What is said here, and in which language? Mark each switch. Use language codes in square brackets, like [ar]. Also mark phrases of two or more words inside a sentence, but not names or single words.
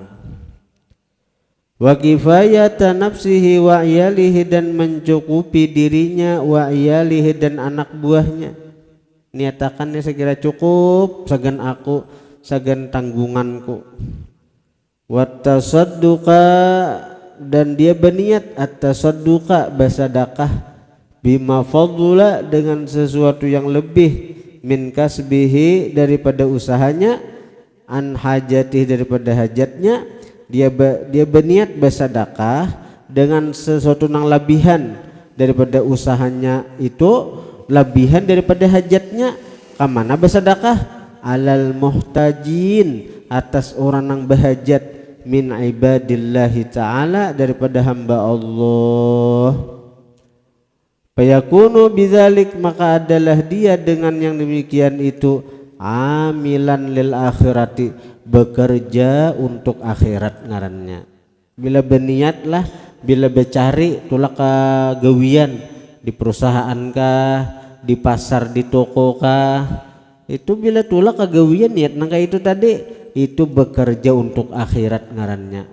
[ar] وكفاية نفسه وعياله [id] dan mencukupi dirinya [ar] وعياله [id] dan anak buahnya. [bjn] Niatakannya sekira cukup sagan aku sagan tanggunganku. [ar] وتصدق [id] dan dia berniat at-tasadduqa bersedekah [ar] بما فضل [id] dengan sesuatu yang lebih [ar] من كسبه [id] daripada usahanya [ar] عن حاجته [id] daripada hajatnya. Dia berniat bersedekah dengan sesuatu yang lebihan daripada usahanya itu lebihan daripada hajatnya. Kamana bersedekah [ar] على المحتاجين [id] atas orang yang berhajat [ar] من عباد الله تعالى [id] daripada hamba Allah. [ar] فيكون بذلك [id] maka adalah dia dengan yang demikian itu [ar] عاملا للآخرة [id] bekerja untuk akhirat ngarannya. [bjn] Bila berniatlah, bila bercari tulak gawian di perusahaan kah, di pasar, di toko kah, itu bila tulak gawian niat nangka itu tadi itu bekerja untuk akhirat ngarannya.